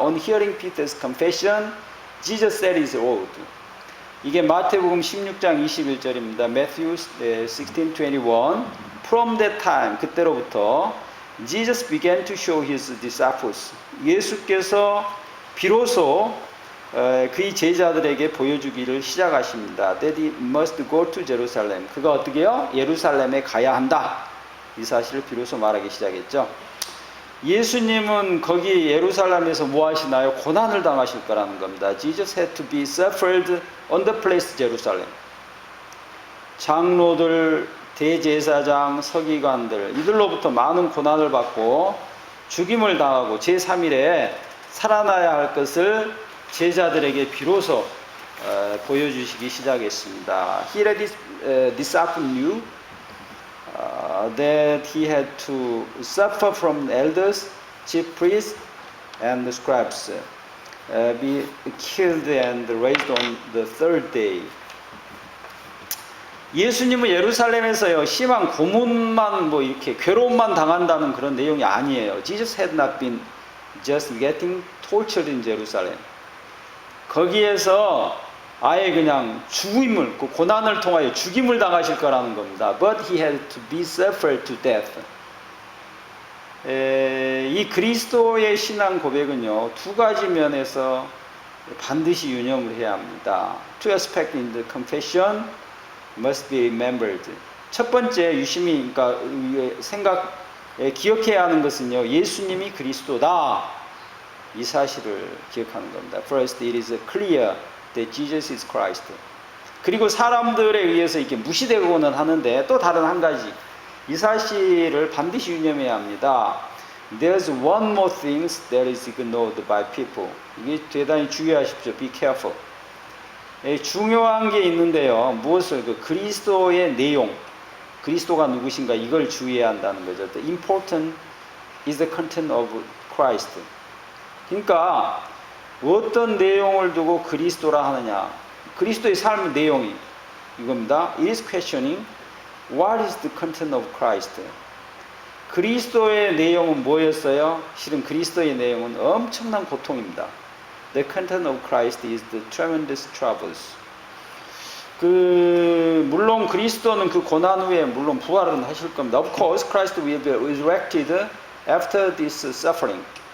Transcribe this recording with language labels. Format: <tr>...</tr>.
<en>On hearing Peter's confession, Jesus set his road.</en> <ko>이게 마태복음 16장 21절입니다.</ko> <en>Matthew 16:21. From that time,</en> <ko>그때로부터</ko> <en>Jesus began to show his disciples.</en> <ko>예수께서 비로소 그의 제자들에게 보여주기를 시작하십니다.</ko> <en>That he must go to Jerusalem.</en> <ko>그가 어떻게요? 예루살렘에 가야 한다. 이 사실을 비로소 말하기 시작했죠. 예수님은 거기 예루살렘에서 뭐 하시나요? 고난을 당하실 거라는 겁니다.</ko> <en>Jesus had to be suffered on the place Jerusalem.</en> <ko>장로들, 대제사장, 서기관들 이들로부터 많은 고난을 받고 죽임을 당하고 제3일에 살아나야 할 것을 제자들에게 비로소 보여주시기 시작했습니다.</ko> <en>He let his disciples knew that he had to suffer from elders, chief priests, and the scribes, be killed and raised on the third day.</en> <ko>예수님은 예루살렘에서요 심한 고문만 뭐 이렇게 괴로움만 당한다는 그런 내용이 아니에요.</ko> <en>Jesus had not been just getting tortured in Jerusalem.</en> <ko>거기에서 아예 그냥 죽임을, 그 고난을 통하여 죽임을 당하실 거라는 겁니다.</ko> <en>But he had to be suffered to death.</en> <ko>이 그리스도의 신앙 고백은요 두 가지 면에서 반드시 유념을 해야 합니다.</ko> <en>Two aspects in the confession must be remembered.</en> <ko>첫 번째 유심히 그러니까 기억해야 하는 것은요 예수님이 그리스도다 이 사실을 기억하는 겁니다.</ko> <en>First, it is clear that Jesus is Christ.</en> <ko>그리고 사람들에 의해서 이렇게 무시되고는 하는데 또 다른 한 가지 이 사실을 반드시 유념해야 합니다.</ko> <en>There's one more thing that is ignored by people.</en> <ko>이게 대단히 주의하십시오.</ko> <en>Be careful.</en> <ko>중요한 게 있는데요. 무엇을 그 그리스도의 내용, 그리스도가 누구신가 이걸 주의해야 한다는 거죠.</ko> <en>The important is the content of Christ.</en> <ko>그러니까 어떤 내용을 두고 그리스도라 하느냐. 그리스도의 삶의 내용이 이겁니다.</ko> <en>It is questioning what is the content of Christ.</en> <ko>그리스도의 내용은 뭐였어요? 실은 그리스도의 내용은 엄청난 고통입니다.</ko> <en>The content of Christ is the tremendous troubles.</en> <ko>물론 그리스도는 그 고난 후에 물론 부활은 하실 겁니다.</ko> <en>Of course, Christ will be resurrected after this suffering.</en>